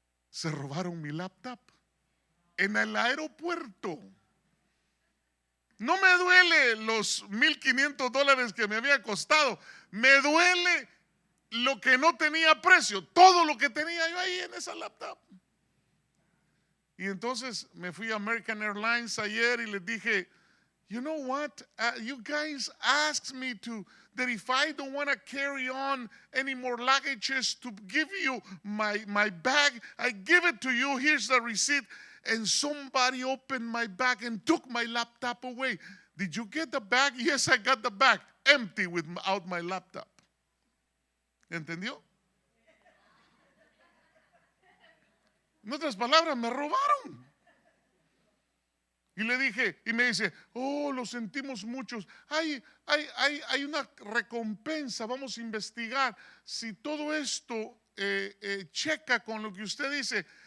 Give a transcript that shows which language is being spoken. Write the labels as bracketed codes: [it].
[es] Se robaron mi laptop en el aeropuerto. No me duele los $1,500 que me había costado, me duele lo que no tenía precio, todo lo que tenía yo ahí en esa laptop. Y entonces me fui a American Airlines ayer y les dije, [en] you know what, you guys asked me that if I don't want to carry on any more luggages, to give you my bag, I give it to you, here's the receipt. And somebody opened my bag and took my laptop away. Did you get the bag? Yes, I got the bag, empty without my laptop. [es] ¿Entendió? En otras palabras, me robaron. Y le dije, y me dice, oh, lo sentimos muchos. Hay una recompensa, vamos a investigar si todo esto checa con lo que usted dice.